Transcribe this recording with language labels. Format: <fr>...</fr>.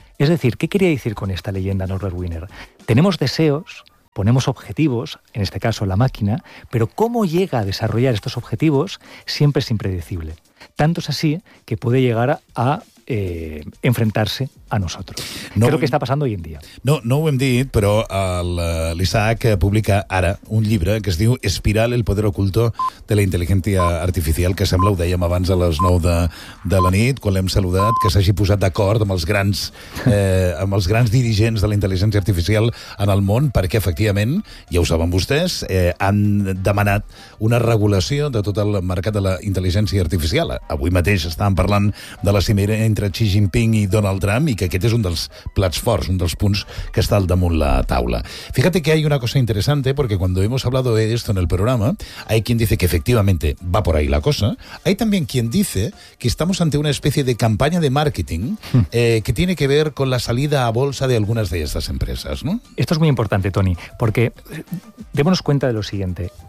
<es>Es decir, ¿qué quería decir con esta leyenda Norbert Wiener? Tenemos deseos, ponemos objetivos, en este caso la máquina, pero cómo llega a desarrollar estos objetivos siempre es impredecible. Tanto es así que puede llegar a</es> <ca>enfrentar-se a nosaltres. No,</ca> <es>creo que</es> <ca>està passant avui en dia. No, no ho hem dit, però l'Isaac publica ara un llibre que es diu Espiral, el poder oculto de la intel·ligència artificial, que sembla, ho dèiem abans a les 9 de la nit, quan l'hem saludat, que s'hagi posat d'acord amb els grans dirigents de la intel·ligència artificial en el món, perquè efectivament, ja ho saben vostès, han demanat una regulació de tot el mercat de la intel·ligència artificial. Avui mateix estàvem parlant de la cimera entre Xi Jinping i Donald Trump, i que aquest és un dels plats forts, un dels punts que està al damunt la taula.</ca> <es>Fíjate que hay una cosa interesante, porque cuando hemos hablado de esto en el programa, hay quien dice que efectivamente va por ahí la cosa. Hay también quien dice que estamos ante una especie de campaña de marketing que tiene que ver con la salida a bolsa de algunas de estas empresas, ¿no? Esto es muy importante, Tony, porque démonos cuenta de lo siguiente.</es>